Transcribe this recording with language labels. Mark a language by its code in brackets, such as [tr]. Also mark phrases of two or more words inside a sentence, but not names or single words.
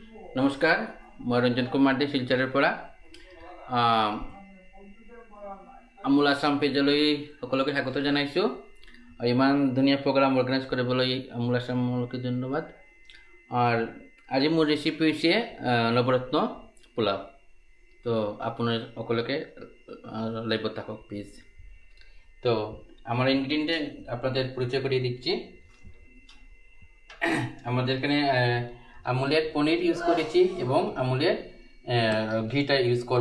[as] নমস্কাৰ, মই ৰঞ্জন কুমাৰ দে শিলচৰৰ পৰা। আমোল আছাম পেজলৈ সকলোকে স্বাগত জনাইছোঁ। ইমান ধুনীয়া [en] program organize [as] কৰিবলৈ আমোল আছামলৈকে ধন্যবাদ। আৰু আজি মোৰ ৰেচিপি হৈছে নৱৰত্ন পোলাও। [bn] তো আপনার সকলকে লাইভ থাকুক প্লিজ। তো আমার ইনগ্রিডিয়েন্টে আপনাদের পরিচয় করিয়ে দিচ্ছি। আমাদের এখানে আমুলের পনির ইউজ করেছি এবং আমুলের ঘিটা ইউজ করব।